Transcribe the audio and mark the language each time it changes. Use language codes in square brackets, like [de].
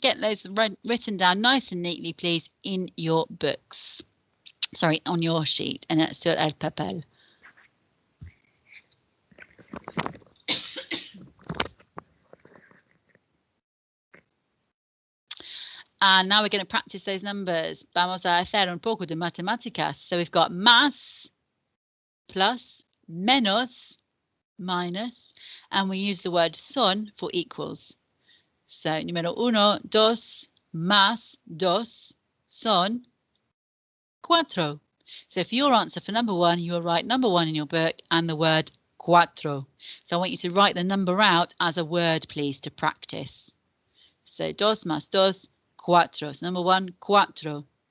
[en] Get those written down nice and neatly, please, in your books. Sorry, on your sheet, and [es] sur el papel. [en] And now we're going to practice those numbers. [es] Vamos a hacer un poco de matemáticas. [en] So we've got más, plus, menos, minus, and we use the word son for equals. [es] So número uno, dos, más dos, son cuatro. [en] So for your answer for number one, you will write number one in your book and the word cuatro. So I want you to write the number out as a word, please, to practice. [es] So dos más dos, cuatro. [en] So number one, [es] cuatro.